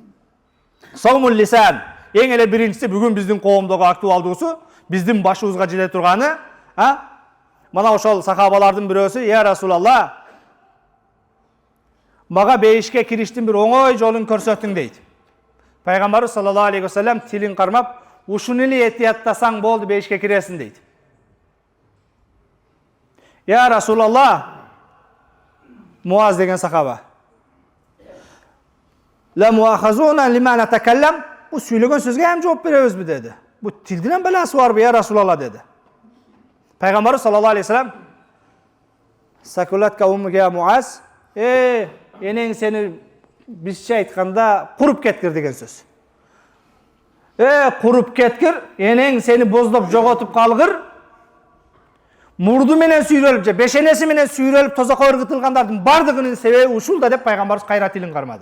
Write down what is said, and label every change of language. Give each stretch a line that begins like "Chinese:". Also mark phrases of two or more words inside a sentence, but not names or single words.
Arabic: صوم اللسان,
Kyrgyz: эң эле биринчиси бүгүн биздин коомдогу актуалдуусу, биздин башыбызга жете турганы, мына ошол сахабалардын бирөөсү,
Arabic: يا رسول الله,
Kyrgyz: мага бейишке кириштин бир оңой жолун көрсөтүң дейт. Пайгамбарыбыз
Arabic: صلى الله عليه وسلم
Kyrgyz: тилин кармап, ушуну эле этияттасаң болду, бейишке киресиң дейт.
Arabic: يا رسول الله,
Kyrgyz: Муаз деген сахаба,
Arabic: لا مؤاخذون لما نتكلم,
Kyrgyz: бу сүйлөгөн сөзгө эм жооп беребизби деди. Бу тилдин баласы барбы,
Arabic: يا رسول الله
Kyrgyz: деди.
Arabic: Пайгамбарыбыз صلى الله عليه وسلم ثكلتك أمك يا معاذ,
Kyrgyz: энең сени бизче айтканда куруп кеткир деген сөз. Куруп кеткир, энең сени боздоп жоготуп калгыр, мурду менен сүйрөлүп же бешенеси менен сүйрөлүп тозокко ыргытылгандардын бардыгынын себеби ушул да деп пайгамбарыбыз кайра тилин кармады.